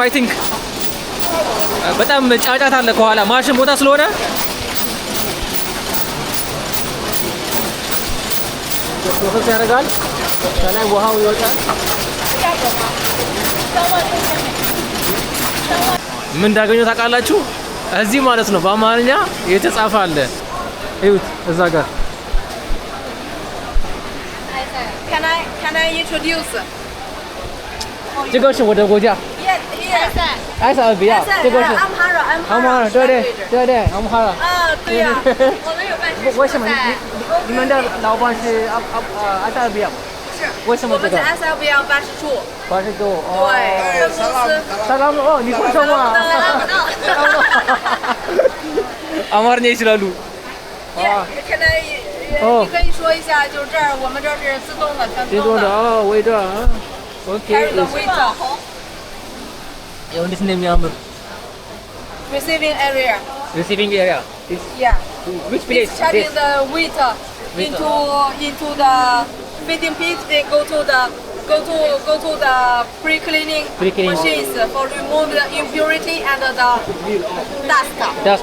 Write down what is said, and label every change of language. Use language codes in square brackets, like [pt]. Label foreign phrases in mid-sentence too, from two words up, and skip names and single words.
[en] I think [am] በጣም ጫጫታ አለ ከኋላ ማሽን ቦታ ስለሆነ ፕሮሰስ ያደርጋል። ከላይ ውሃው ይወጣል። ምን እንዳገኘው ታውቃላችሁ? እዚህ ማለት ነው በአማርኛ የተጻፈ አለ። እዩት እዛ ጋር። [en] Can I introduce? [zh] 这个是我的国家。 [en] Yes, here. [zh] 埃塞俄比亚。这个是。 Amhara，对，Amhara。啊，对呀，我们有办事处。为什么你们的老板是埃塞俄比亚？是。为什么这个？我们是埃塞俄比亚办事处。办事处。对，分公司。萨拉姆哦，你会说吗？ [am] አማርኛ ይችላሉ። [en] Can I？ [zh] 你可以说一下，就是这儿，我们这儿是自动的，全自动的。我这儿。OK。还有个 waiter。 [am] 有 እንዴት እንደሚያምር። [en] Receiving area. Yeah. Which place? It's checking the waiter into the feeding pit. They go to the pre-cleaning machines for remove the impurity and the dust.